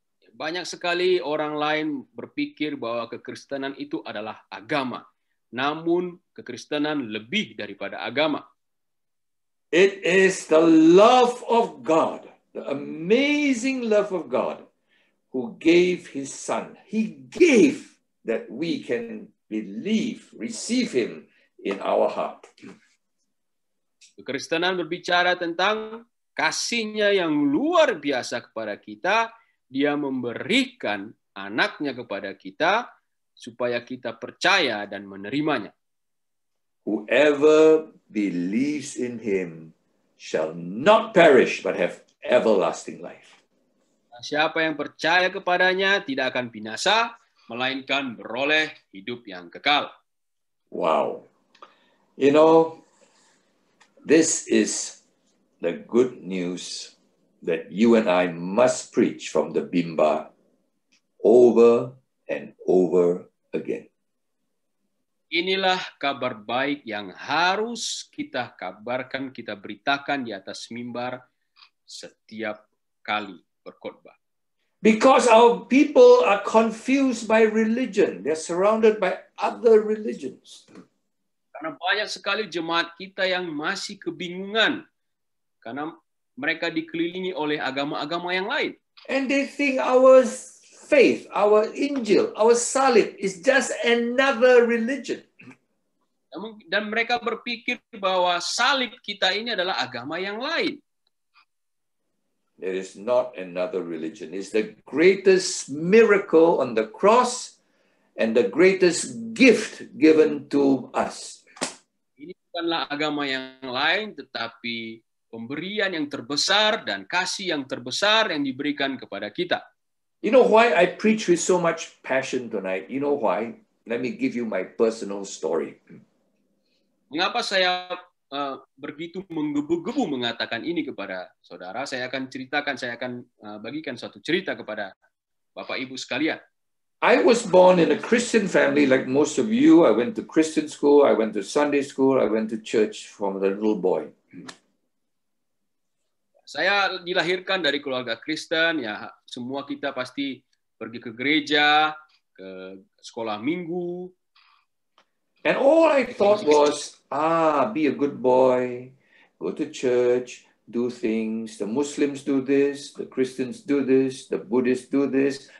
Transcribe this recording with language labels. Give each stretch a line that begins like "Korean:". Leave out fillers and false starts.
Indonesian: Banyak sekali orang lain berpikir bahwa kekristenan itu adalah agama. Namun kekristenan lebih daripada agama.
English: It is the love of God, the amazing love of God, who gave his son. He gave that we can believe, receive him in our heart.
Indonesian: Kekristenan berbicara tentang kasih-Nya yang luar biasa kepada kita. Dia memberikan anaknya kepada kita supaya kita percaya dan menerimanya.
English: Whoever believes in him shall not perish but have everlasting life.
Indonesian: Siapa yang percaya kepadanya tidak akan binasa, melainkan beroleh hidup yang kekal.
English: Wow. You know, this is the good news that you and I must preach from the Bimba over and over again.
Indonesian: Inilah kabar baik yang harus kita kabarkan, kita beritakan di atas mimbar setiap kali berkhotbah.
English: Because our people are confused by religion. They're surrounded by other religions.
Indonesian: Karena banyak sekali jemaat kita yang masih kebingungan. Karena mereka dikelilingi oleh agama-agama yang lain.
English: And they think our faith, our Injil, our salib is just another religion.
Indonesian: Dan mereka berpikir bahwa salib kita ini adalah agama yang lain.
English: It is not another religion. It's the greatest miracle on the cross and the greatest gift given to us.
Indonesian: Ini bukanlah agama yang lain, tetapi pemberian yang terbesar dan kasih yang terbesar yang diberikan kepada kita.
English: You know why I preach with so much passion tonight? You know why? Let me give you my personal story.
Indonesian: Mengapa saya begitu menggebu-gebu mengatakan ini kepada saudara? Saya akan ceritakan, saya akan bagikan suatu cerita kepada Bapak Ibu sekalian.
English: I was born in a Christian family like most of you. I went to Christian school, I went to Sunday school, I went to church from a little boy.
Indonesian: Saya dilahirkan dari keluarga Kristen, ya semua kita pasti pergi ke gereja, ke sekolah minggu.
English: And all I thought was, be a good boy, go to church, do things. The Muslims do this, the Christians do this, the Buddhists do this.